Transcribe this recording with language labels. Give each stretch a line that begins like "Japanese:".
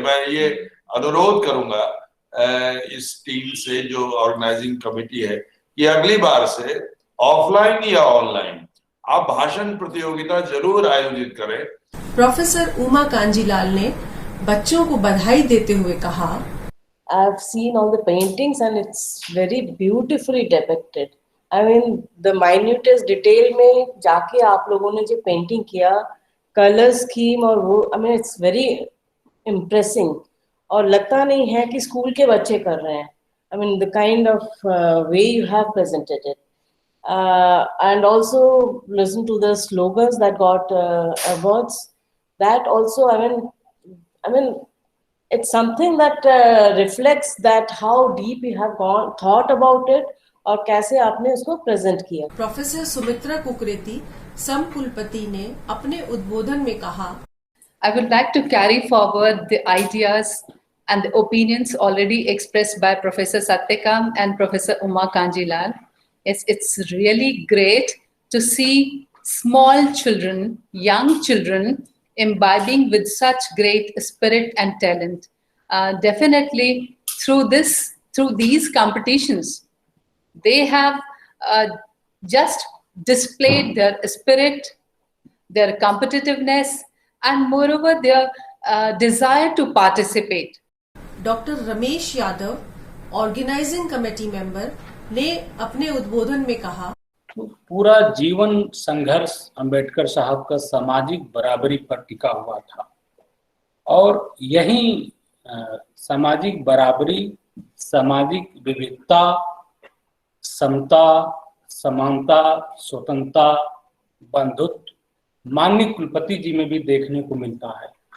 Hindi: मैं ये अनुरोध करूंगा इस टीम से जो ऑर्गेनाइजिंग कमेटी है कि अगली बार से ऑफलाइन या ऑनलाइन आप भाषण प्रतियोगिता जरूर आयोजित करें। प्रोफेसर उमा कांजीलाल ने बच्चों को बधाई देते हुए कहा,
English: I've seen all the paintings and it's very beautifully depicted. I mean, the minutest detail
Hindi: में जाके आप लोगों ने जो पेंटिंग किया, कलर स्कीम और वो,
English: I mean, it's very impressive.
Hindi: और लगता नहीं है कि स्कूल के बच्चे कर रहे हैं.
English: I mean, the kind of way you have presented it. And also listen to the slogans that got awards. That also, I mean, it's something that reflects that how deep you have thought about it
Hindi: और कैसे आपने उसको present किया। Professor Sumitra Kukreti सम कुलपति ने अपने उद्बोधन में कहा,
English: I would like to carry forward the ideas and the opinions already expressed by Professor Satyakam and Professor Uma Kanjilal. It's really great to see small children, young children, imbibing with such great spirit and talent. Definitely through these competitions, they have just displayed their spirit, their competitiveness, and moreover their desire to participate.
Hindi: Doctor Ramesh Yadav, organising committee member, ने अपने उद्बोधन में कहा, पूरा जीवन संघर्ष अंबेडकर साहब का सामाजिक बराबरी पर टिका हुआ था और यही सामाजिक बराबरी, सामाजिक विविधता, समता, समानता, स्वतंत्रता, बंधुत्व माननीय कुलपति जी में भी देखने को मिलता है।